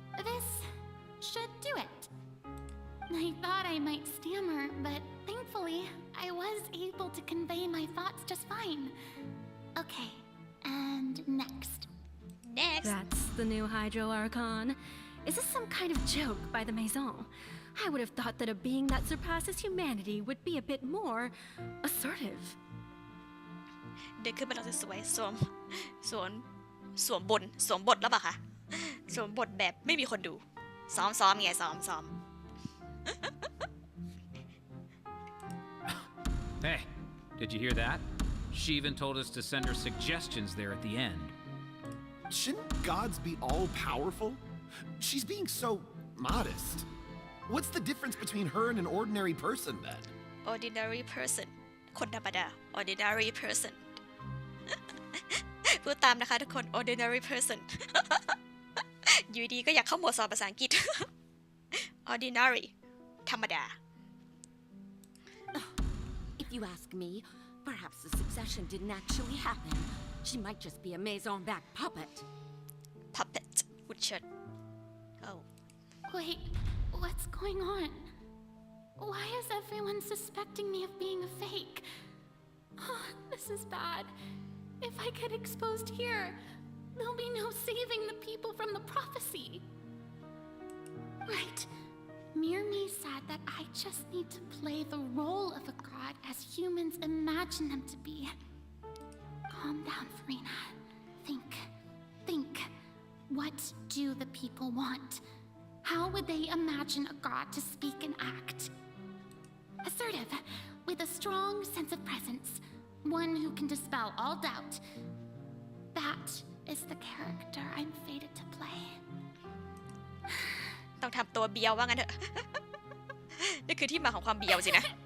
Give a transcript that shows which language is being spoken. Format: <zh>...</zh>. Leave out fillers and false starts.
<en>This should do it. I thought I might stammer, but thankfully, I was able to convey my thoughts just fine. Okay, and next. Next. That's the new Hydro Archon. Is this some kind of joke by the Maison? I would have thought that a being that surpasses humanity would be a bit more assertive.</en> <th>เดินขึ้นมาเราจะสวยสวมบทแล้วป่ะคะสวมบทแบบไม่มีคนดูซ้อมไงซ้อม</th> <en>Hey, did you hear that? She even told us to send her suggestions there at the end. Shouldn't gods be all-powerful? She's being so modest. What's the difference between her and an ordinary person, then? ordinary person</en> <th>คนธรรมดา ordinary person พูดตามนะคะทุกคน ordinary person อยู่ดีก็อยากเข้าหมวดสอบภาษาอังกฤษ ordinary ธรรมดา</th> <en>If you ask me, perhaps the succession didn't actually happen. She might just be a maison-back puppet. Puppet, Woodshot. Oh. Wait, what's going on? Why is everyone suspecting me of being a fake? Oh, this is bad. If I get exposed here, there'll be no saving the people from the prophecy. Right. Mirmi said that I just need to play the role of a god as humans imagine them to be. Calm down, Farina. Think. What do the people want? How would they imagine a god to speak and act? Assertive, with a strong sense of presence. One who can dispel all doubt. That is the character I'm fated to play.</en> <th>ต้องทำตัวเบียวว่างั้นเถอะ นี่คือที่มาของความเบียวสินะ</th>